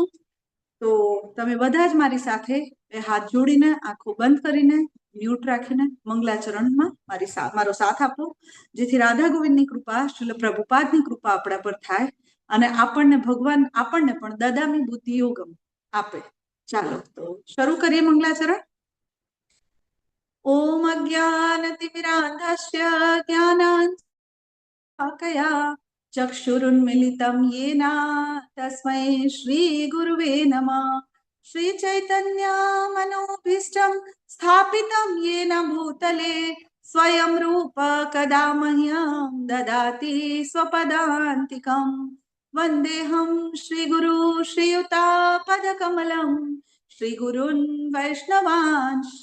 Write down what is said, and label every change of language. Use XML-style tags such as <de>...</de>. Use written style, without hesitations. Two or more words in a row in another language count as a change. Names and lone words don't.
<gu>તો તમે બધા જ મારી સાથે બે હાથ જોડીને, આંખો બંધ કરીને, મ્યુટ રાખીને મંગલાચરણમાં મારો સાથ આપો, જેથી રાધા ગોવિંદની કૃપા, શ્રીલ પ્રભુપાદની કૃપા આપણા પર થાય અને ભગવાન આપણને પણ</gu> <sa>દદામી બુદ્ધિ યોગમ</sa> <gu>આપે. ચાલો તો શરૂ કરીએ મંગલાચરણ.</gu> <sa>ઓમ અજ્ઞાનતિમિરાંધસ્ય જ્ઞાનાંજનશલાકયા ચક્ષુરુન્મિલિतं येन तस्मै श्रीगुरुवे नमः. श्रीचैतन्यमनोभीष्टं स्थापितं येन भूतले स्वयं रूप कदा मह्यं ददाति स्वपदान्तिकं. वन्देऽहं श्रीगुरु श्रीयुतापदकमलं श्रीगुरून् वैष्णवांश्च.</sa>